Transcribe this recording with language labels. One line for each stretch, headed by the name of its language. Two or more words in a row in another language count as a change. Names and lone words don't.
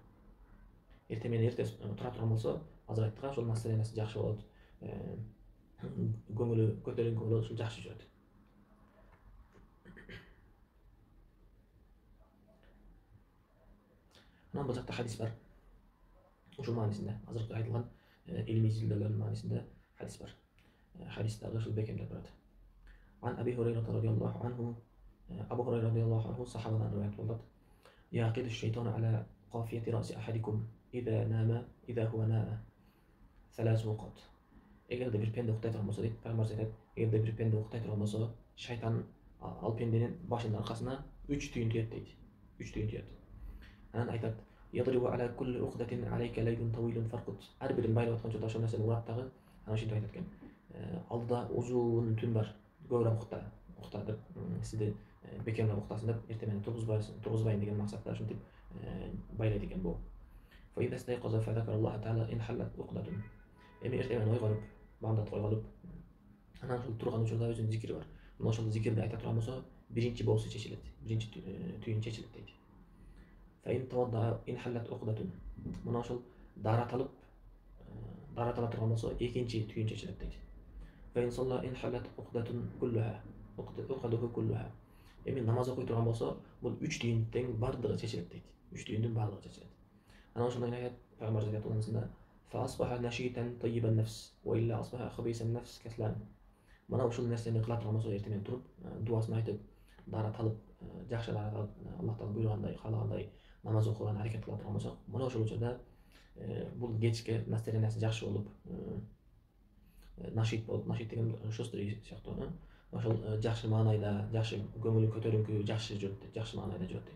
Kyrgyz: Эрте менен эрте тура турган болсо, азыр айттык, ошол настроениясы жакшы болот, көңүлү көтөрүңкү болот, ушул жакшы жүрөт. Анан бул жакта хадис бар. Ушул маанисинде, азыркы айтылган илимий изилдөөлөрдүн маанисинде хадис бар. Хадис дагы ушул бекемдеп турат.
Arabic: عن أبي هريرة رضي الله عنه, أبو هريرة رضي الله عنه
Kyrgyz: сахабадан риваят болот.
Arabic: يعقد الشيطان على قافية رأس أحدكم إذا نام إذا هو نام ثلاث وقت.
Kyrgyz: Эгерде бир пенде уктай турган болсо дейт, пайгамбар айтат, эгерде бир пенде уктай турган болсо, шайтан ал пенденин башынын аркасына 3 түйүн түйөт дейт. 3 түйүн түйөт. Анан айтат:
Arabic: "يضرب على كل عقدة عليك ليل طويل فارقد."
Kyrgyz: Ар бирин байлап аткан ошол нерсени урат дагы, анан ошентип айтат экен. Алдыда узун түн бар, көбүрөөк укта деп, сизди бекемдеп уктасын деп, эрте менен тургузбайын деген максатта ушинтип байлайт экен бул.
Arabic: فإذا استيقظ فذكر الله تعالى انحلت عقدة.
Kyrgyz: Эми эрте менен ойгонуп, бамдат койгонуп, анан ушул турган учурда өзүнүн зикири бар. Мына ошол зикирди айта турган болсо, биринчи боосу чечилет, биринчи түйүн чечилет дейт.
Arabic: فإن توضأ انحلت عقدة.
Kyrgyz: Мына ошол дарат алып, дарат ала турган болсо, экинчи түйүн чечилет дейт.
Arabic: فإن صلى انحلت عقدة كلها. عقده كلها.
Kyrgyz: Эми намаз окуй турган болсо, бул 3 түйүндүн бардыгы чечилет дейт. 3 түйүндүн бардыгы чечилет. Анан ошондой аят пайгамбар айтат:
Arabic: "فأصبح نشيطا طيب النفس وإلا أصبح خبيث النفس كسلان."
Kyrgyz: Мына ушул нерсени кыла турган болсо, эрте менен туруп, дуасын айтып, дарат алып, жакшы дарат алып, Аллахтан буйругандай, каалагандай намаз окуган аракет кыла турган болсо, мына ошол учурда бул кечке настроениясы жакшы болуп, нашит болуп, нашит деген шустрый сыяктуу, ошол жакшы маанайда, жакшы көңүлү көтөрүңкү, жакшы жүрөт, жакшы маанайда жүрөт дейт.